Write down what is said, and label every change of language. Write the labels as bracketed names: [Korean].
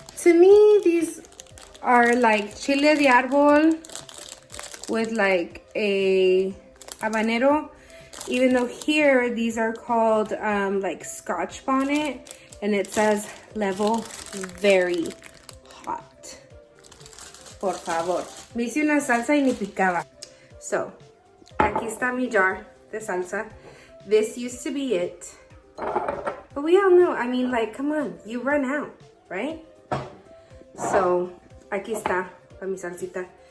[English] To me, these are like chile de árbol with like a habanero, even though here these are called like Scotch bonnet, and it says level very hot. [Spanish] Por favor. Me hice una salsa y ni picaba. So, aquí está mi jar de salsa. [English] This used to be it. But we all know, I mean, like, come on, you run out, right? [Spanish] So, aquí está para mi salsita.